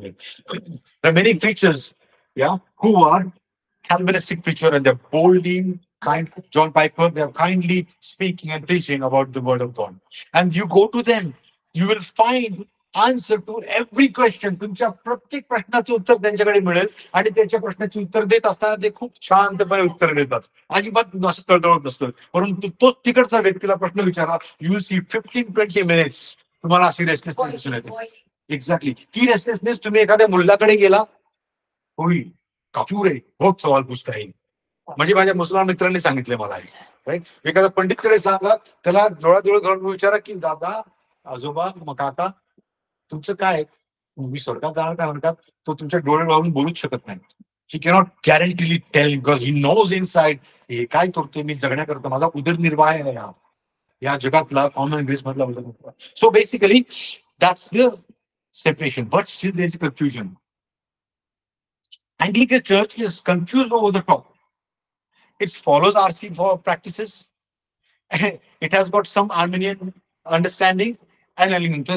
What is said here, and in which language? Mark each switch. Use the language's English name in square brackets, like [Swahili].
[English] There are many preachers, yeah, who are Calvinistic preacher and they're boldly kind. John Piper, they're kindly speaking and preaching about the word of God. And you go to them, you will find answer to every question. [Marathi] तुमच्या प्रत्येक प्रश्नाचं उत्तर त्यांच्याकडे मिळेल आणि त्याच्या प्रश्नाचे उत्तर देत असताना ते खूप शांतपणे उत्तर देतात. अजिबात असं तळतळत नसतं. परंतु तोच तिकडचा व्यक्तीला प्रश्न विचारा, [English] you will see [Marathi] 15-20 मिनिट्स तुम्हाला अशी रेस्टलेसनेस दिसून येते. एक्झॅक्टली ती रेस्टलेसनेस तुम्ही एखाद्या मुलाकडे गेला, होईल कापूर आहे बहुत सवाल पूछता येईल. म्हणजे माझ्या मुसलमान मित्रांनी सांगितले मला, राईट. एखाद्या पंडितकडे सांगा, त्याला डोळ्यात घालून विचारा की दादा, आजोबा, मग काका, तुमचं काय, मी स्वर्गात जाणार काय म्हणतात, तो तुमच्या डोळे लावून बोलूच शकत नाही. [English] he cannot guaranteedly tell because he knows inside [Marathi] हे काय करतोय मी जगण्याकरता, माझा उदरनिर्वाह आहे या जगातला कॉमन ग्रेस मधला उदरनिर्वाह. [English] So basically that's the separation, but still there is confusion. Anglican Church is confused over the top. It follows RC for practices. It has got some Arminian understanding and Anglican.